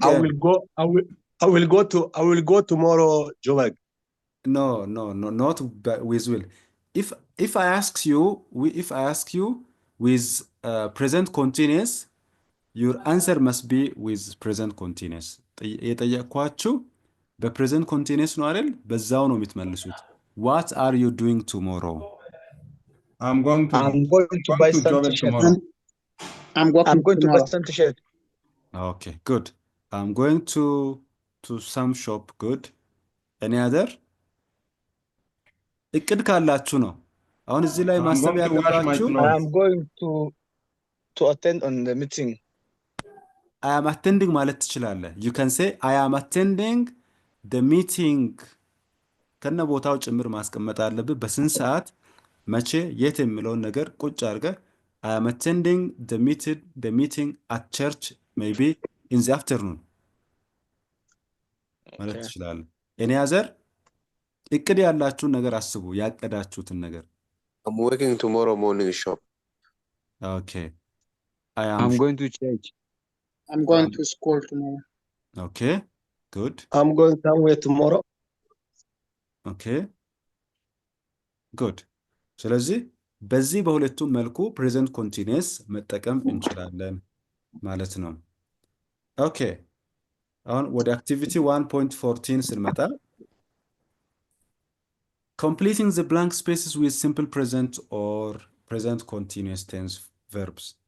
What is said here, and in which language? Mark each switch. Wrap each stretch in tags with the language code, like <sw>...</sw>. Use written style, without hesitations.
<en>I will go. I will go tomorrow, Joburg. No, not with will. If I ask you, with present continuous, your answer must be with present continuous.</en> <am>የጠየቅኳችሁ በፕሬዘንት ኮንቲኒየስ ነው አይደል? በዛው ነው የምትመልሱት።</am> <en>What are you doing tomorrow? I'm going to buy to some Joburg t-shirt. tomorrow. I'm working I'm going to buy tomorrow. some t-shirt. Okay, good. I'm going to some shop. Good. Any other?</en> <am>እቅድ ካላችሁ ነው። አሁን እዚህ ላይ</am> <en>I'm</en> <am>ማሰብ</am> <en>going to wash my</en> <am>ያለባችሁ</am> <en>clothes. I'm going to attend on the meeting. I am attending</en> <am>ማለት ትችላለህ።</am> <en>You can say I am attending the meeting</en> <am>ከነ ቦታው ጭምር ማስቀመጥ አለብህ። በስንት ሰዓት፣ መቼ፣ የት የሚለውን ነገር ቁጭ አድርገህ</am> <en>I am attending the meeting at church maybe in the afternoon</en> <am>ማለት</am> <en>Okay.</en> <am>ትችላለህ።</am> <en>Any other?</en> <am>እቅድ ያላችሁን ነገር አስቡ፣ ያቀዳችሁትን ነገር።</am> <en>I'm working tomorrow morning shop. Okay. I am I'm going to church. I'm going to school tomorrow. Okay. Good. I'm going somewhere tomorrow. Okay. Good.</en> <am>ስለዚህ በዚህ በሁለቱም መልኩ ፕሬዘንት ኮንቲኒየስ መጠቀም እንችላለን ማለት ነው። ኦኬ አሁን ወደ አክቲቪቲ 1.14 ስንመጣ</am> <en>completing the blank spaces with simple present or present continuous tense verbs.</en>